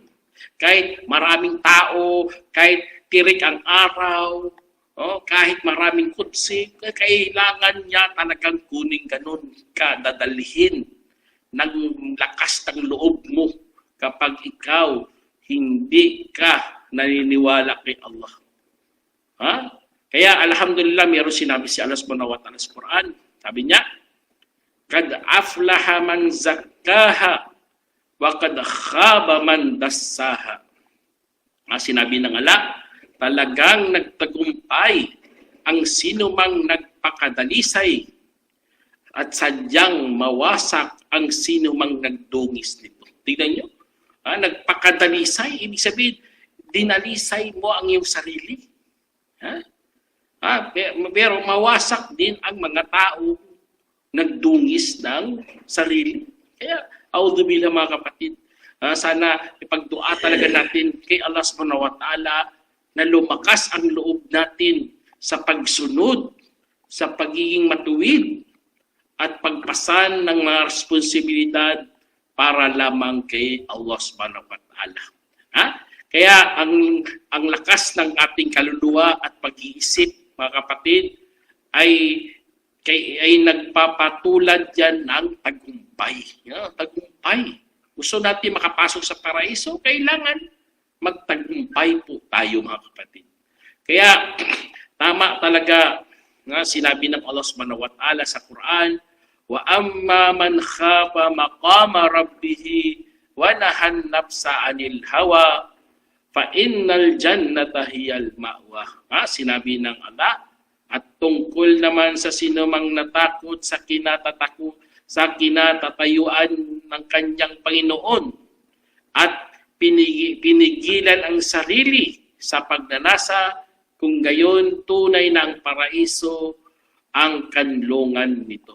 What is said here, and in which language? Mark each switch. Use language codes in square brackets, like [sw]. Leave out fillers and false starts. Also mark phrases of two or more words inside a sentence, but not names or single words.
[tl] Kahit maraming tao, kahit tirik ang araw, kahit maraming kutsi, kailangan niya talagang kuning ganun ka, dadalhin ng lakas ng loob mo kapag ikaw hindi ka naniniwala kay Allah. Kaya alhamdulillah, meron sinabi si Allah [ar] سبحانه وتعالى [tl] sa Quran. Sabi niya, [ar] قد أفلح من زكاها وقد خاب من دساها. [tl] Sinabi ng Allah, talagang nagtagumpay ang sinumang nagpakadalisay at sadyang mawasak ang sinumang nagdungis nito. Tignan nyo, nagpakadalisay, ibig sabihin, dinalisay mo ang iyong sarili. Pero mawasak din ang mga tao nagdungis ng sarili. Kaya, audhubillah mga kapatid, sana ipagdua talaga natin kay Allah [ar] سبحانه وتعالى [tl] na lumakas ang loob natin sa pagsunod, sa pagiging matuwid, at pagpasan ng mga responsibilidad para lamang kay Allah [ar] سبحانه وتعالى. [tl] Kaya ang lakas ng ating kaluluwa at pag-iisip, mga kapatid, ay nagpapatulad yan ng tagumpay. Tagumpay. Gusto natin makapasok sa paraiso, kailangan magtagumpay po tayo, mga kapatid. Kaya tama talaga nga sinabi ng Allah [ar] سبحانه وتعالى [tl] sa Quran, [ar] وأما من خاف مقام ربه ونهى النفس عن الهوى فإن الجنة هي المأوى. [tl] Sinabi ng Allah, at tungkol naman sa sinumang natakot sa kinatatayuan ng kanyang Panginoon at pinigilan ang sarili sa pagnanasa, kung gayon tunay na ang paraiso ang kanlungan nito.